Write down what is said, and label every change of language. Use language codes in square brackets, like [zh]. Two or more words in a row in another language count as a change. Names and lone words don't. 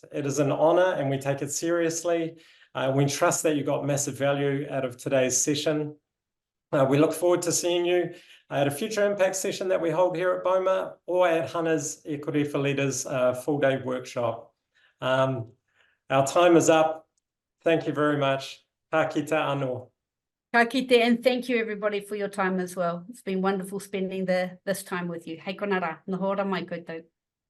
[en] It is an honor and we take it seriously. We trust that you got massive value out of today's session. We look forward to seeing you at a future impact session that we hold here at Boma or at Hana's Equity for Leaders full-day workshop. Our time is up. Thank you very much. [mi] Ka kite anō. Ka kite, [en] and thank you everybody for your time as well. It's been wonderful spending this time with you. [mi] Hei kona rā, nā hōra mai koutou.